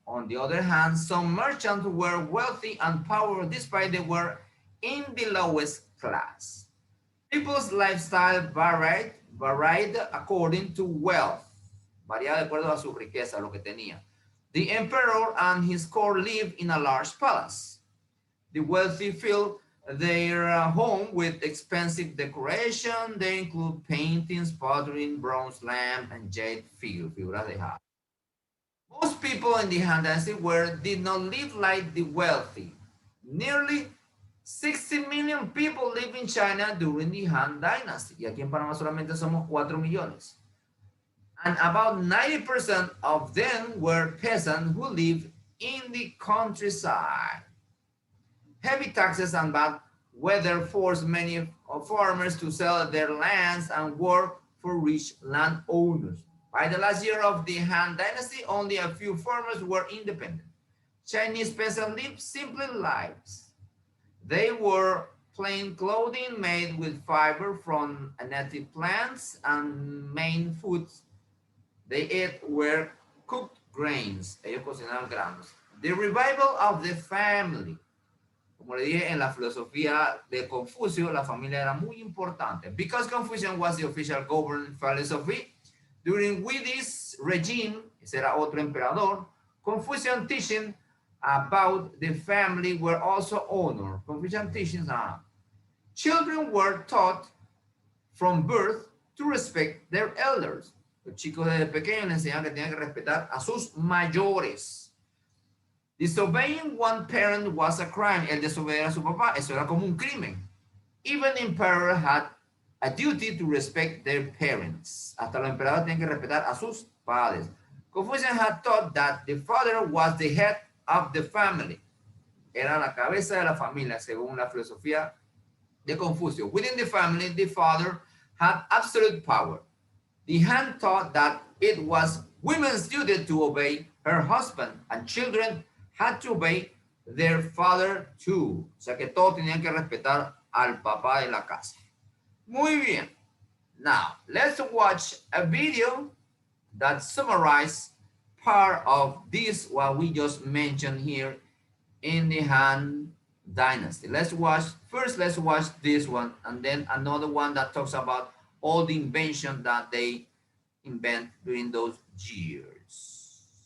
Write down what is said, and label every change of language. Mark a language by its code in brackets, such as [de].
[en] On the other hand, some merchants were wealthy and powerful despite they were in the lowest class. People's lifestyle varied according to wealth. [es] Varía de acuerdo a su riqueza, lo que tenía. [en] The emperor and his court lived in a large palace. The wealthy filled their home with expensive decoration. They include paintings, pottery, bronze lamp, and jade [es] figuras de jade. [en] Most people in the Han Dynasty did not live like the wealthy. Nearly 60 million people live in China during the Han Dynasty. [es] Y aquí en Panamá solamente somos 4 millones. [en] And about 90% of them were peasants who lived in the countryside. Heavy taxes and bad weather forced many farmers to sell their lands and work for rich landowners. By the last year of the Han Dynasty, only a few farmers were independent. Chinese peasants lived simple lives. They wore plain clothing made with fiber from native plants, and main foods they ate were cooked grains. [es] Ellos cocinaban granos. [en] The revival of the family. [es] Como le dije, en la filosofía de Confucio, la familia era muy importante. [en] Because Confucian was the official governing philosophy, during Wudi's regime, [es] ese era otro emperador, [en] Confucian teaching about the family were also honored. Confucian teachings children were taught from birth to respect their elders. [es] Los chicos desde pequeños les enseñaban que tenían que respetar a sus mayores. [en] Disobeying one parent was a crime. [es] El desobedecer a su papá, eso era como un crimen. [en] Even emperor had a duty to respect their parents. [es] Hasta los emperadores tienen que respetar a sus padres. [en] Confucius had taught that the father was the head of the family. [es] Era la cabeza de la familia, según la filosofía de Confucio. [en] Within the family, the father had absolute power. The Han taught that it was women's duty to obey her husband, and children had to obey their father too. [es] O sea que todos tenían que respetar al papá de la casa. Muy bien. [en] Now, let's watch a video that summarizes part of this, what we just mentioned here in the Han Dynasty. Let's watch this one, and then another one that talks about all the inventions that they invent during those years.